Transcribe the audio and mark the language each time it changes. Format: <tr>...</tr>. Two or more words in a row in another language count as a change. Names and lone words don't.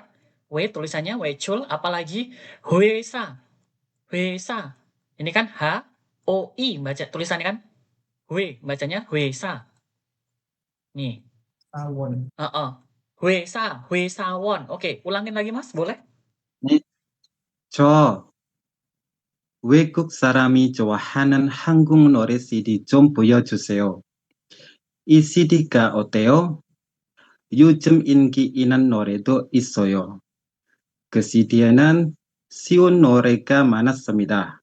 <id>Tulisannya wechul. Apalagi huesa. Ini kan H, O, I. Baca tulisannya kan. Bacanya huesa. Nih. Tawon. Huesawon. Oke, ulangin lagi Mas, boleh?</id> <ko>네, 저 외국 사람이 좋아하는 한국 노래 CD 좀 보여주세요. 이 CD가 어때요? 요즘 인기 있는 노래도 있어요. 그 CD에는 쉬운 노래가 많았습니다.</ko>